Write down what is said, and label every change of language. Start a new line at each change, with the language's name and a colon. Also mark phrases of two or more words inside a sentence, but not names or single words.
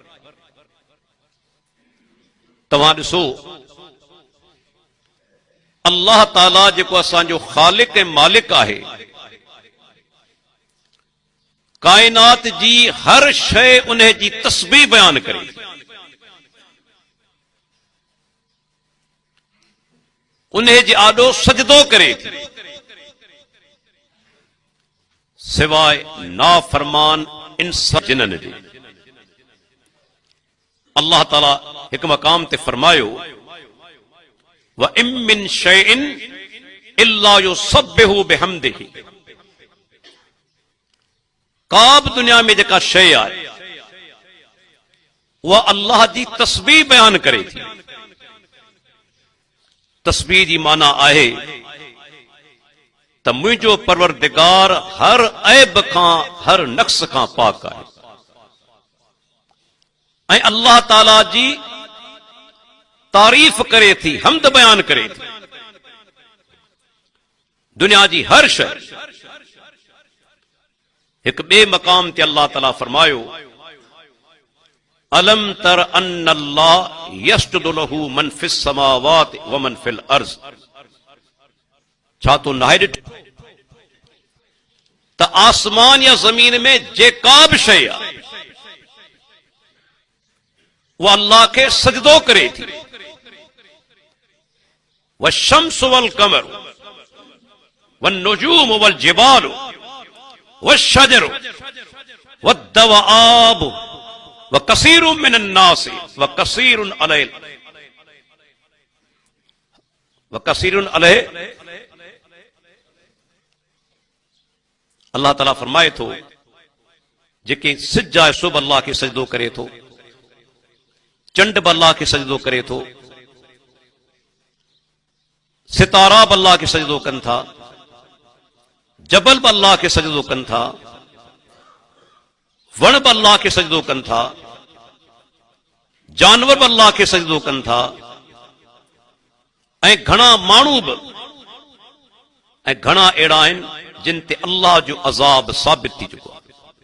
Sindhi: तव्हां ॾिसो, अल्लाह ताला जेको असांजो ख़ालिक ऐं मालिक आहे, काइनात जी हर शइ उन जी तस्बीह बयान करे, उन जे आॾो सजदो करे, सिवाय नाफरमान इंसान जिननि जे। अल्लाह ताला हिकु मक़ाम ते फरमायो,
Arabic: وإن من شيء إلا يسبح بحمده.
Sindhi: का बि दुनिया में जेका शइ आहे उहा अल्लाह जी तस्बीह बयान करे थी। तस्बीह जी माना आहे त मुंहिंजो परवरदिगार हर ऐब खां, हर नक्स खां पाक आहे ऐं अल्लाह ताला जी तारीफ़ करे थी, हमद बयान करे थी। दुनिया जी हर शइ। हिकु ॿिए मक़ाम ते अल्लाह ताला फरमायो,
Arabic: ألم تر أن الله يسجد له من في السماوات ومن في الأرض.
Sindhi: छा तो नाहे ॾिठो त आसमान या ज़मीन में जेका बि शइ आहे उहा अल्लाह खे सजदो करे थी।
Arabic: والشمس والقمر والنجوم والجبال والشجر والدواب وكثير من الناس وكثير عليه.
Sindhi: अल्लाह ताला फरमाए थो, जेके सिज आहे सो बि अल्लाह खे सजदो करे थो, चंड बि अल्लाह खे सजदो करे थो, सितारा बि अल्लाह खे सजदो कनि था, जबल बि अल्लाह खे सजदो कनि था, वण बि अल्लाह खे सजदो कनि था, जानवर बि अल्लाह खे सजदो कनि था ऐं घणा माण्हू बि ऐं घणा अहिड़ा आहिनि जिन ते अल्लाह जो अज़ाब साबित थी चुको आहे।